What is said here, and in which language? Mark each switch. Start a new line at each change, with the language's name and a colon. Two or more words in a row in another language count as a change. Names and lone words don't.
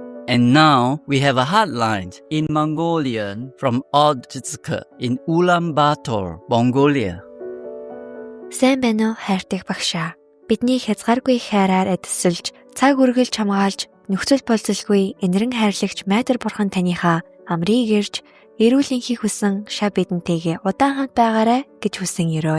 English: And now we have a hotline in Mongolian from Odd Zizke in Ulaanbaatar, Mongolia.
Mongolian: Сайн байна уу хайртай багшаа. Бидний хязгааргүй хайраар эдсэлж, цаг үргэлж хамгаалж, нөхцөл болзолгүй энэрэн хайрлагч Майдар бурхан таныхаа амрыг ирж, эрүүл энхийг хүсэн шав бидэнтэйгээ удаан хамт байгаарай гэж хүсэн өрөөе.